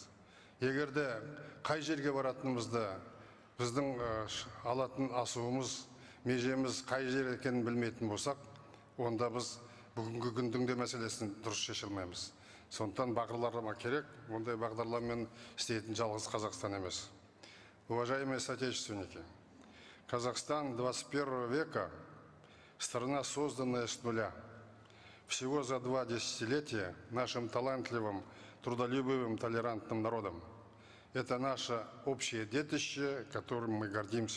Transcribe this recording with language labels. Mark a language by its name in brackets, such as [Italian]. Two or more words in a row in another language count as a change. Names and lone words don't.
[Kazakh] Егерде қай жерге баратынымызды, біздің алатын асуымыз, межеміз қай жер екенін білмейтін болсақ, онда біз бүгінгі күндің де мәселесін дұрыс шеше алмаймыз. Сондықтан бағдарлама керек, ондай бағдарламамен істейтін жалғыз Қазақстан емес. [Russian] Уважаемые соотечественники, Казахстан 21 века – страна, созданная с нуля. Всего за 2 десятилетия нашим талантливым, трудолюбивым, толерантным народом. Это наше общее детище, которым мы гордимся.